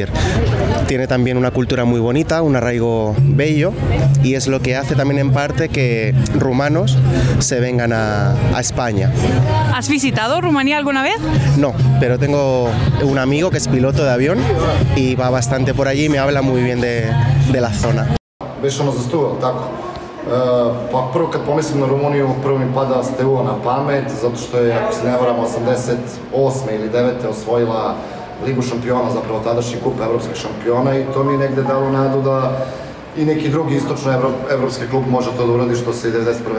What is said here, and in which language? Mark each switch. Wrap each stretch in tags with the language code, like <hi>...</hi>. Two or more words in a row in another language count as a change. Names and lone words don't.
<es>Tiene también una cultura muy bonita, un arraigo bello y es lo que hace también en parte que rumanos se vengan a España. ¿Has visitado Rumanía alguna vez? No, pero tengo un amigo que es piloto de avión y va bastante por allí y me habla muy bien de la zona.</es> <sr>Беше ono za struju, tako? Pa prvo kad pomislim na Rumuniju, prvo mi pada Steaua na pamet, zato što je, ako se ne varam, 88. ili 9. osvojila Ligu šampiona, zapravo tadašnji kup evropskih šampiona i to mi je negde dalo nadu da i neki drugi istočno-evropski klub može to da uradi što se i 1991.</sr>